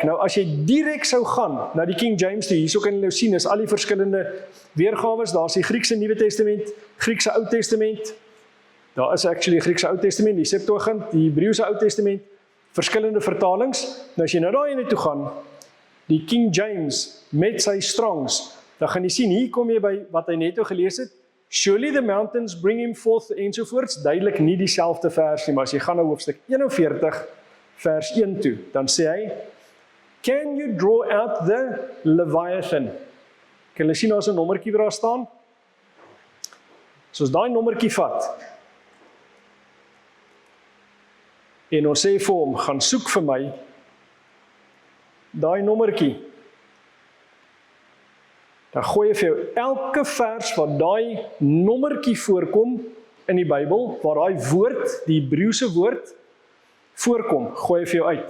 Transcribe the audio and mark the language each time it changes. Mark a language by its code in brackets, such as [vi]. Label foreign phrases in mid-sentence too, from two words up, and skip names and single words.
[af] Nou, as jy direk sou gaan na die King James toe, hierso kan jy nou sien, is al die verskillende weergawes, daar is die Griekse Nuwe Testament, Griekse Ou Testament, daar is actually Griekse Ou Testament, die Septuagint, die Hebreëse Ou Testament, verskillende vertalings. Nou as jy nou daarheen toe gaan, die King James met sy Strongs, dan gaan jy sien, hier kom jy by wat hy net nou gelees het, [en] surely the mountains bring him forth, [af] ensovoorts, duidelik nie dieselfde vers nie, maar as jy gaan na hoofstuk 41, vers 1 toe, dan sê hy, [en] can you draw out the Leviathan? [af] Kan jy sien, daar is 'n nommertjie waar daar staan? Soos daai nommertjie vat, en ons sê vir hom, gaan soek vir my, daai nommertjie, dan gooi jy vir jou elke vers wat daai nommertjie voorkom in die Bybel, waar daai woord, die Hebreëse woord, voorkom, gooi jy vir jou uit.